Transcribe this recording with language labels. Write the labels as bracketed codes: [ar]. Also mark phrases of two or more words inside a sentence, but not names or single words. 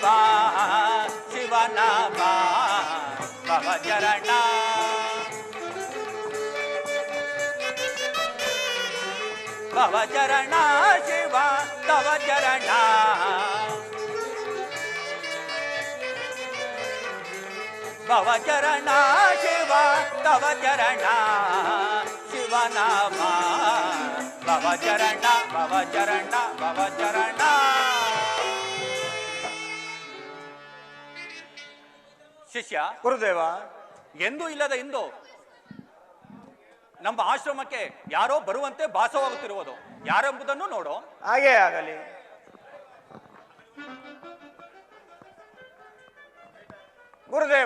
[kn] ಶಿವನಾಮ ಭವಚರಣ ಭವಚರಣ ಶಿವ ತವ ಚರಣ. ಭವ ಚರಣ ಶಿವ ತವ ಚರಣ ಶಿವನಾಮ ಭವ ಚರಣ ಭವ ಚರಣ ಭವ ಚರಣ. ಶಿಷ್ಯ, ಗುರುದೇವ, ಎಂದೂ ಇಲ್ಲದ ಇಂದು ನಮ್ಮ ಆಶ್ರಮಕ್ಕೆ ಯಾರೋ ಬರುವಂತೆ ಭಾಸವಾಗುತ್ತಿರುವುದು ಯಾರೆಂಬುದನ್ನು ನೋಡು. ಹಾಗೇ ಆಗಲಿ. ಗುರುದೇವ,